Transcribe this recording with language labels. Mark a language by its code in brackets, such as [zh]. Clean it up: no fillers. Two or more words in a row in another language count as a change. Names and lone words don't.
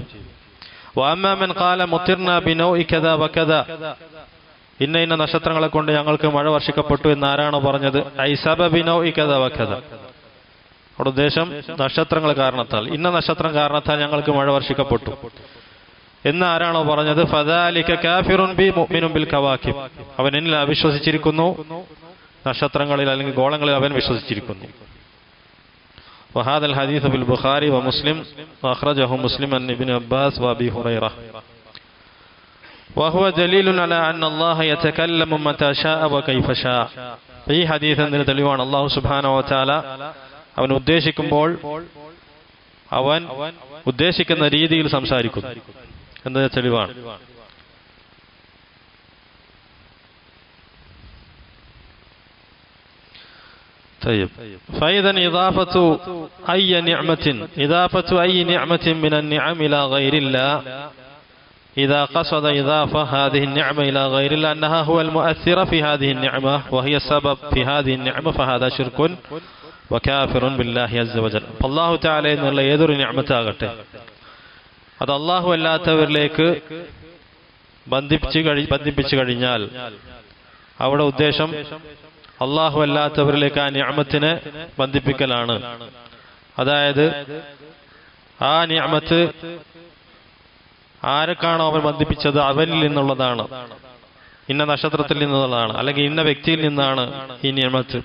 [ar] وأما من قال مطرنا بنوء كذا وكذا, [ml] ഇന്ന ഇന്ന നക്ഷത്രങ്ങളെ കൊണ്ട് ഞങ്ങൾക്ക് മഴ വർഷിക്കപ്പെട്ടു എന്ന് ആരാണോ പറഞ്ഞത്, [ar] أي بسبب نوء كذا وكذا, [ml] അവിടെ ഉദ്ദേശം നക്ഷത്രങ്ങൾ കാരണത്താൽ, ഇന്ന നക്ഷത്രം കാരണത്താൽ ഞങ്ങൾക്ക് മഴ വർഷിക്കപ്പെട്ടു എന്ന് ആരാണോ പറഞ്ഞത്, [ar] فذلك كافر بي مؤمن بالكواكب, [ml] അവൻ എന്നിൽ അവിശ്വസിച്ചിരിക്കുന്നു, നക്ഷത്രങ്ങളിൽ അല്ലെങ്കിൽ ഗോളങ്ങളിൽ അവൻ വിശ്വസിച്ചിരിക്കുന്നു. [ar] وهذا الحديث في البخاري ومسلم وأخرجه مسلم عن ابن عباس وأبي هريرة وهو دليل على أن الله يتكلم متى شاء وكيف شاء. [ml] ഈ ഹദീസിന്റെ തെളിവാണ് [ar] الله سبحانه وتعالى [ml] അവൻ ഉദ്ദേശിക്കുമ്പോൾ അവൻ ഉദ്ദേശിക്കുന്ന രീതിയിൽ സംസാരിക്കുന്നു എന്നതിന്റെ തെളിവാണ്. [ar] طيب فإذا إضافة أي نعمة من النعم إلى غير الله، إذا قصد إضافة هذه النعمة إلى غير الله أنها هو المؤثر في هذه النعمة وهي السبب في هذه النعمة فهذا شرك وكافر بالله عز وجل. الله تعالى [ml] എന്നുള്ള ഏതൊരു നിഅമത്താകട്ടെ അത് അല്ലാഹു അല്ലാത്തവരിലേക്ക് ബന്ധിപ്പിച്ചു കഴിഞ്ഞാൽ അവിടെ ഉദ്ദേശം അല്ലാഹു അല്ലാത്തവരിലേക്ക് ആ നിഅമത്തിനെ ബന്ധിപ്പിക്കലാണ്. അതായത് ആ നിഅമത്ത് ആരൊക്കെയാണോ അവൻ ബന്ധിപ്പിച്ചത് അവനിൽ നിന്നുള്ളതാണ്, ഇന്ന നക്ഷത്രത്തിൽ നിന്നുള്ളതാണ്, അല്ലെങ്കിൽ ഇന്ന വ്യക്തിയിൽ നിന്നാണ് ഈ നിഅമത്ത്.